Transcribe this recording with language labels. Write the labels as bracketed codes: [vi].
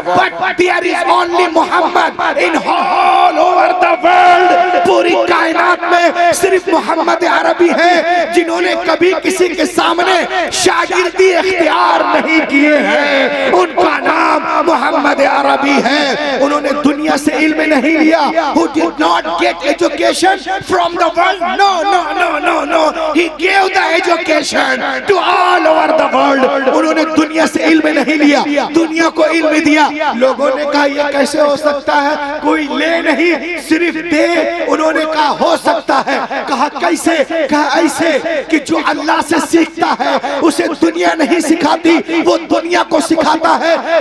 [en] But there is only Mohammad in all over the world. [hi] पूरी कायनात में सिर्फ मोहम्मद अरबी है जिन्होंने कभी किसी के सामने शागिर्दी इख्तियार नहीं किए हैं। उनका नाम मोहम्मद अरबी है। उन्होंने दुनिया से इल्म नहीं लिया। [en] Who did not get education from the world? No, no, no, no, no. He gave the education to all over the world. [hi] उन्होंने दुनिया से इल्म नहीं लिया, दुनिया को इल्म दिया। लोगों ने कहा ये कैसे हो सकता है, कोई ले नहीं सिर्फ दे। उन्होंने कहा हो सकता है। कहा कैसे? कहा ऐसे कि जो अल्लाह से सीखता है उसे दुनिया नहीं सिखाती, वो दुनिया को सिखाता है।